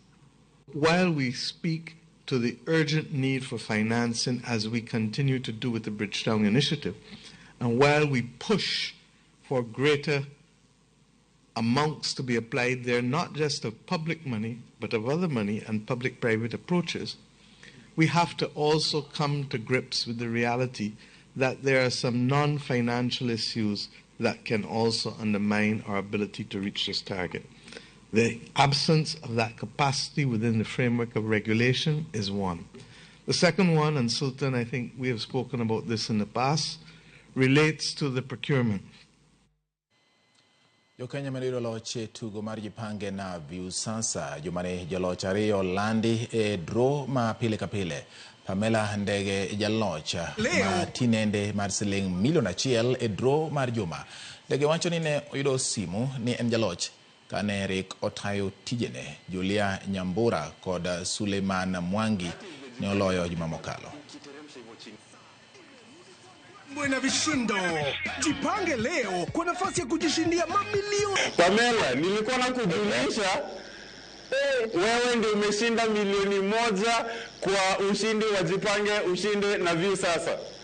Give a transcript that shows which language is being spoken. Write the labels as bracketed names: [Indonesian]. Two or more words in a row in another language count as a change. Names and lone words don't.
[English] While we speak to the urgent need for financing as we continue to do with the Bridgetown Initiative, and while we push for greater amounts to be applied there, not just of public money, but of other money and public-private approaches, we have to also come to grips with the reality that there are some non-financial issues that can also undermine our ability to reach this target. The absence of that capacity within the framework of regulation is one. The second one, and Sultan, I think we have spoken about this in the past, relates to the procurement. [Luo (Kenya and Tanzania)] Jokenya mediro loche tugo mar jipange na Viusasa jumane jaloch ariyo landi e draw ma pile ka pile. Pamela Ndege jalocha ma tinende mar siling $1 million e draw mar juma. Ndege wacho ni ne oyudo simu ni en jaloch kane Eric otayo tijene. Julia Nyambura kod Suleiman Mwangi ne oloyo juma mokalo. [Swahili] Buena vishindo. Jipange leo kwa nafasi ya kujishindia mamilioni. Pamela, nilikuwa nakujulisha wewe ndio umeshinda milioni 1 kwa ushindi wa Jipange ushinde na view sasa.